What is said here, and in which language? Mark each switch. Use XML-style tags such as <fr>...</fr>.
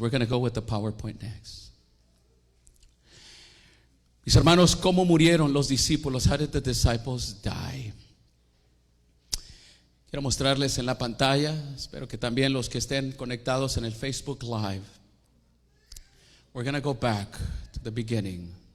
<en>We're going to go with the PowerPoint next.</en> <es>Mis hermanos, ¿cómo murieron los discípulos?</es> <en>How did the disciples die?</en> <es>Quiero mostrarles en la pantalla, espero que también los que estén conectados en el Facebook Live.</es> <en>We're going to go back to the beginning.</en>